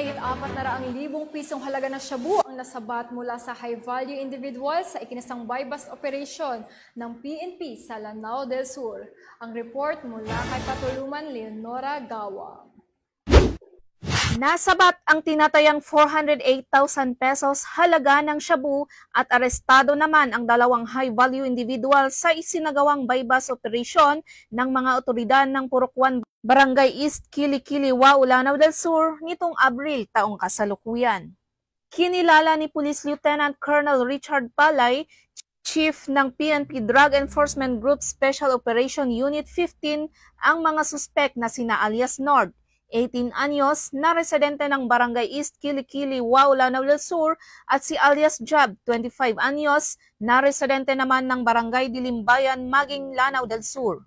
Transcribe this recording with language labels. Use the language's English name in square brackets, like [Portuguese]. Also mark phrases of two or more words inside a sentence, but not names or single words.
[Filipino] 400,000 pisong halaga ng shabu ang nasabat mula sa [English] high-value individual [Filipino] sa ikinasang [English] buy-bust operation [Filipino] ng PNP sa Lanao del Sur. Ang report mula kay Patuluman Leonora Gawang. Nasabat ang tinatayang 408,000 pesos halaga ng shabu at arestado naman ang dalawang [English] high-value individual [Filipino] sa isinagawang [English] buy-bust operation [Filipino] ng mga otoridad ng Purok 1, Barangay East, Kilikili, Lanao del Sur nitong Abril taong kasalukuyan. Kinilala ni Police Lieutenant Colonel Richard Palay, Chief ng PNP Drug Enforcement Group Special Operation Unit 15, ang mga suspek na sina alias Nord, 18 anyos, na residente ng Barangay East, Kilikili, Lanao del Sur, at si alias Jab, 25 anyos, na residente naman ng Barangay Dilimbayan, Maging, Lanao del Sur.